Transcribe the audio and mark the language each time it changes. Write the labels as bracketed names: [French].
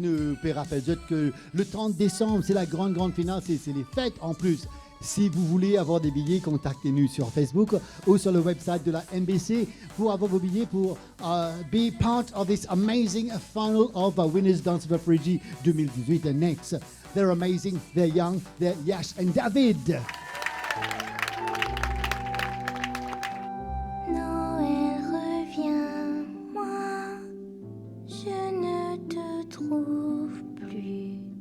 [French] Nous rappelle que le 30 décembre, c'est la grande finale, c'est les fêtes en plus. Si vous voulez avoir des billets, contactez-nous sur Facebook ou sur le website de la MBC pour avoir vos billets pour [English] be part of this amazing final of Winners Dance of Fiji 2018. And next, they're amazing, they're young, they're Yash and David. [French] Noël revient, moi, je ne te trouve plus.